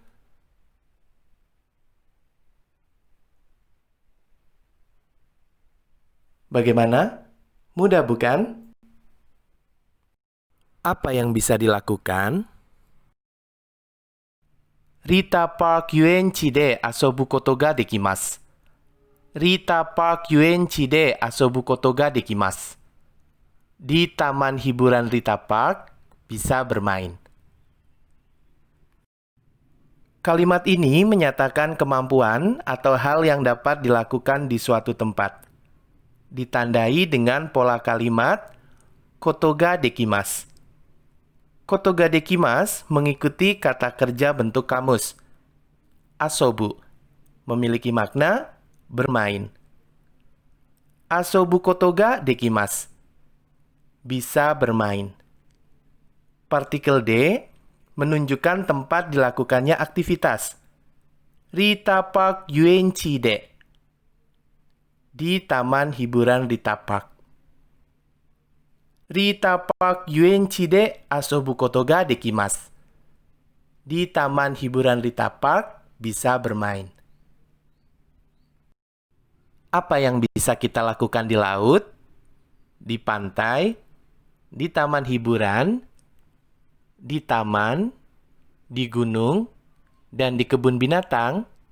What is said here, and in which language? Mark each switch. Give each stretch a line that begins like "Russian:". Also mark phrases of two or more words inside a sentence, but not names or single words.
Indonesian: Bagaimana? Mudah bukan? Apa yang bisa dilakukan?
Japanese: リタパーク遊園地で遊ぶことができます. リタパーク遊園地で遊ぶことができます.
Indonesian: Di Taman Hiburan Rita Park bisa bermain. Kalimat ini menyatakan kemampuan atau hal yang dapat dilakukan di suatu tempat. Ditandai dengan pola kalimat
Japanese: ことができます. ことができます
Indonesian: mengikuti kata kerja bentuk kamus. Asobu memiliki makna bermain.
Japanese: 遊ぶことができます
Indonesian: bisa bermain. Partikel D menunjukkan tempat dilakukannya aktivitas.
Japanese: リタパーク遊園地で.
Indonesian: Di Taman Hiburan Rita Park.
Japanese: リタパーク遊園地で遊ぶことができます.
Indonesian: Di Taman Hiburan Rita Park bisa bermain. Apa yang bisa kita lakukan di laut, di pantai, di taman hiburan, di taman, di gunung, dan di kebun binatang?